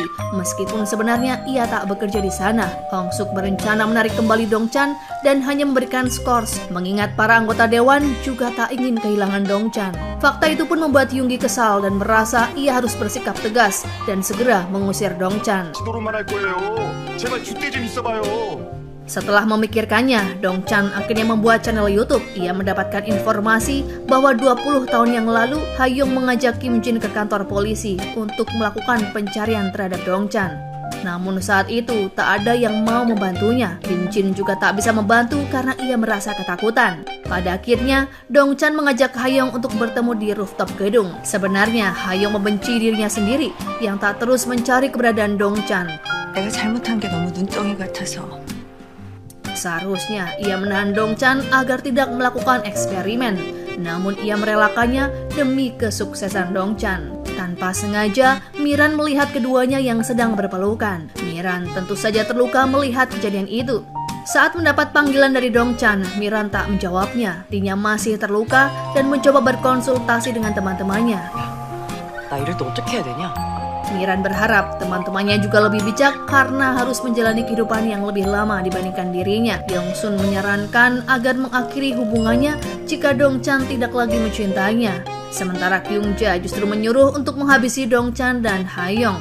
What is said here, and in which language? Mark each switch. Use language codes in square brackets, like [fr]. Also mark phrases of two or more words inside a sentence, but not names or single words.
[id] Meskipun sebenarnya ia tak bekerja di sana, Hong Suk berencana menarik kembali Dong-chan dan hanya memberikan skors, mengingat para anggota dewan juga tak ingin kehilangan Dong-chan. Fakta itu pun membuat Yoongi kesal dan merasa ia harus bersikap tegas dan segera mengusir Dong-chan. [ko] 지도로만 할 거예요. 제발 줏대 좀 있어봐요. [id] Setelah memikirkannya, Dong-chan akhirnya membuat channel YouTube. Ia mendapatkan informasi bahwa 20 tahun yang lalu, Hayong mengajak Kim Jin ke kantor polisi untuk melakukan pencarian terhadap Dong-chan. Namun saat itu, tak ada yang mau membantunya. Kim Jin juga tak bisa membantu karena ia merasa ketakutan. Pada akhirnya, Dong-chan mengajak Hayong untuk bertemu di rooftop gedung. Sebenarnya, Hayong membenci dirinya sendiri yang tak terus mencari keberadaan Dong-chan. [ko] 내가 잘못한 게 너무 눈덩이 같아서. [id] Seharusnya ia menahan Dong-chan agar tidak melakukan eksperimen, namun ia merelakannya demi kesuksesan Dong-chan. Tanpa sengaja, Miran melihat keduanya yang sedang berpelukan. Miran tentu saja terluka melihat kejadian itu. Saat mendapat panggilan dari Dong-chan, Miran tak menjawabnya. Dirinya masih terluka dan mencoba berkonsultasi dengan teman-temannya. [ko] 나 이럴 때 어떻게 해야 되냐? [id] Miran berharap teman-temannya juga lebih bijak karena harus menjalani kehidupan yang lebih lama dibandingkan dirinya. Yong-sun menyarankan agar mengakhiri hubungannya jika Dong-chan tidak lagi mencintainya. Sementara Kyung-ja justru menyuruh untuk menghabisi Dong-chan dan Hayong.